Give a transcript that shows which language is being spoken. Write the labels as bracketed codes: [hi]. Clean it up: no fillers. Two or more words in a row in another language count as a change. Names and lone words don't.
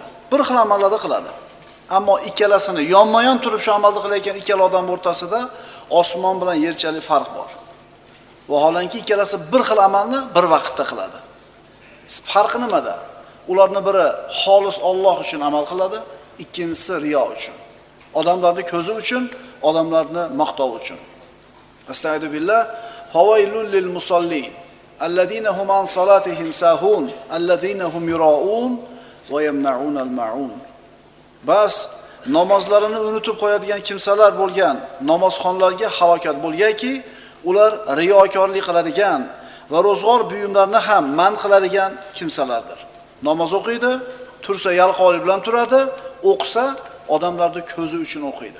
[uz] Bir xil amallarni qiladi. Ammo ikkalasini yonma-yon turib shu amalni qilayotgan ikkala odam o'rtasida osmon bilan yerchalik farq bor. Vaholanki ikkalasi bir xil amalni bir vaqtda qiladi. Farqi nimada? Ularning biri xolis Alloh uchun amal qiladi, ikkinchisi riyo uchun. Odamlarning ko'zi uchun, odamlarni maqtov uchun. [ar] أستغفر بالله. فويل للمصلين الذين هم عن صلاتهم ساهون الذين هم يراءون ويمنعون الماعون. [uz] Bas namozlarini unutib qo'yadigan kimsalar bo'lgan namozxonlarga halokat bo'lganki, ular riyokorlik qiladigan va ro'zg'or buyumlarini ham man qiladigan kimsalardir. Namoz o'qiydi, tursa yalqovlik bilan turadi, o'qisa odamlarning ko'zi uchun o'qiydi.